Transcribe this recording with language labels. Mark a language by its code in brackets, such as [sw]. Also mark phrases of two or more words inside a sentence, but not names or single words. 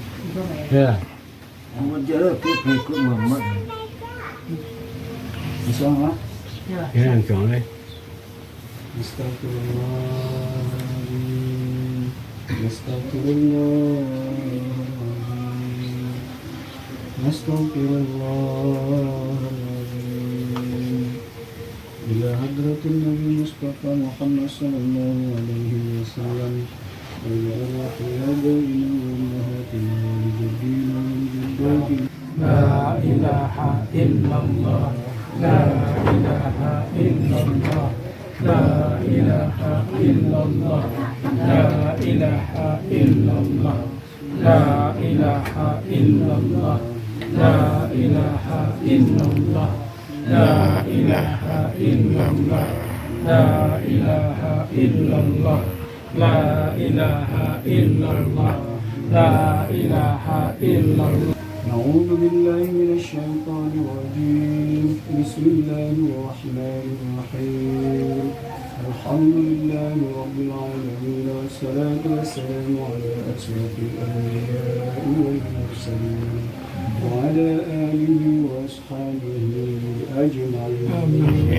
[id] Ya. Buat jalan ikut mama. Bisa nggak? Ya, yang chọn đây. [ar] Astagfirullahaladzim. Astagfirullahaladzim. Astagfirullahaladzim. إلى حضرة النبي المصطفى محمد صلى الله عليه وسلم. إلى قيادينا و أمهاتنا و جدنا و جداتنا. لا إله إلا الله. لا إله إلا الله. لا إله إلا الله. لا إله إلا الله. لا إله إلا الله. لا إله إلا الله. لا إله إلا الله. لا إله إلا الله. لا إله إلا الله. لا إله إلا الله. أعوذ بالله من الشيطان الرجيم. بسم الله الرحمن الرحيم. الحمد لله رب العالمين والصلاة والسلام على أشرف الأنبياء والمرسلين وعلى آله وأصحابه أجمعين.